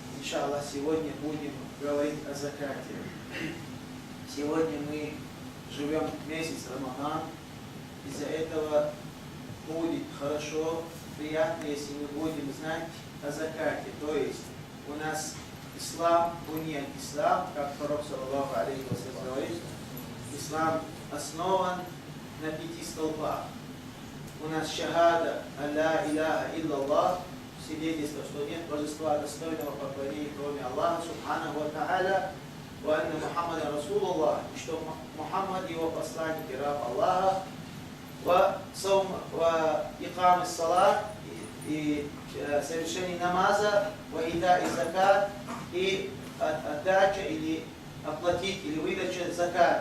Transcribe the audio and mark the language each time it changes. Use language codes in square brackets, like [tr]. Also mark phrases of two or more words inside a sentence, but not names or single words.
[ru] иншаллах, сегодня будем говорить о закате. Сегодня мы живем месяц Рамадан. Из-за этого будет хорошо, приятно, если мы будем знать о закате. То есть у нас ислам, [ar] بنيان الإسلام, [ru] как пророк [ar] صلى الله عليه وسلم [ru] говорит, ислам основан на 5 столбах. У нас шахада, [ar] لا إله إلا الله, [ru] свидетельство, что нет божества достойного поклонения, кроме Аллаха, [ar] سبحانه وتعالى, وأن محمدا رسول الله, [ru] и что Мухаммад его посланник и раб Аллаха, [ar] وإقام الصلاة, [ru] и совершение намаза, [ar] وإيتاء [ru] и закат, и отдача или оплатить, или выдача заката.